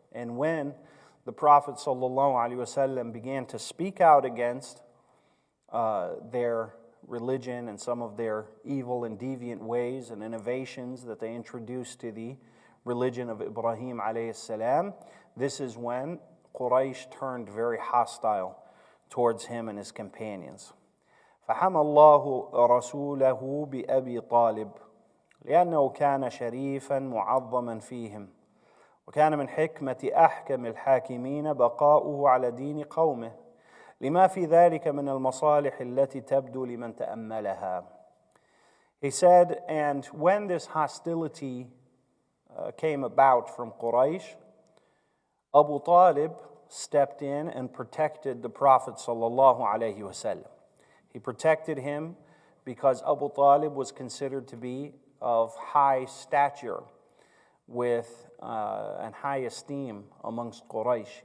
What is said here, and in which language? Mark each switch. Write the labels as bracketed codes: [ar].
[en] And when the Prophet ﷺ began to speak out against their religion and some of their evil and deviant ways and innovations that they introduced to the religion of Ibrahim alayhi salam, this is when Quraysh turned very hostile towards him and his companions. [ar] فحمى الله رسوله بأبي طالب لأنه كان شريفا معظما فيهم وكان من حكمة أحكم الحاكمين بقاؤه على دين قومه لما في ذلك من المصالح التي تبدو لمن تأملها. [en] He said, and when this hostility came about from Quraysh, Abu Talib stepped in and protected the Prophet sallallahu alaihi wasallam. He protected him because Abu Talib was considered to be of high stature with and high esteem amongst Quraysh.